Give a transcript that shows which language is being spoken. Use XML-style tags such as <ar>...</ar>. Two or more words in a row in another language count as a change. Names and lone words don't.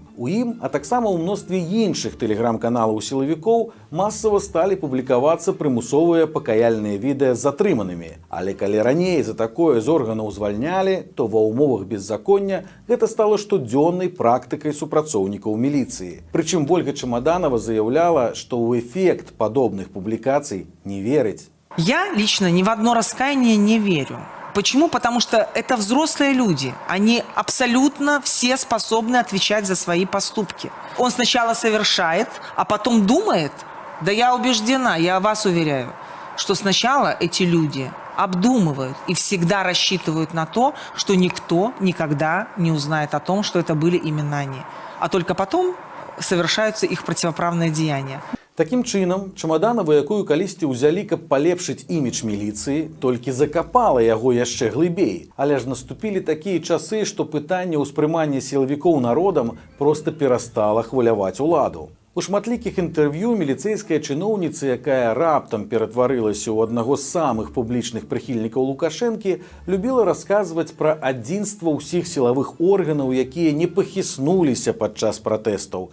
<be>У ім, а таксама ў мностве іншых тэлеграм-каналаў сілавікоў масава сталі публікавацца прымусовыя пакаяльныя відэа з затрыманымі. Але калі раней за такое з органаў звальнялі, то ва ўмовах беззаконня гэта стала штодзённай практыкай супрацоўнікаў міліцыі. Прычым Вольга Чамаданова заяўляла, што ў эфект падобных публікацый не верить.</be> <ru>Я лично ни в одно раскаяние не верю. Почему? Потому что это взрослые люди. Они абсолютно все способны отвечать за свои поступки. Он сначала совершает, а потом думает. Да я убеждена, я вас уверяю, что сначала эти люди обдумывают и всегда рассчитывают на то, что никто никогда не узнает о том, что это были именно они. А только потом совершаються их противоправные деяния.</ru> <be>Такім чынам, Чамаданова, якую калісьці ўзялі, каб палепшыць імідж міліцыі, толькі закапала яго яшчэ глыбей. Але ж наступілі такія часы, што пытанне ўспрымання сілавікоў народам проста перастала хваляваць уладу. У шматлікіх інтэрв'ю міліцэйская чыноўніца, якая раптам ператварылася ў аднаго з самых публічных прыхільнікаў Лукашэнкі, любіла расказваць пра адзінства ўсіх сілавых органаў, якія не пахіснуліся падчас пратэстаў.</be>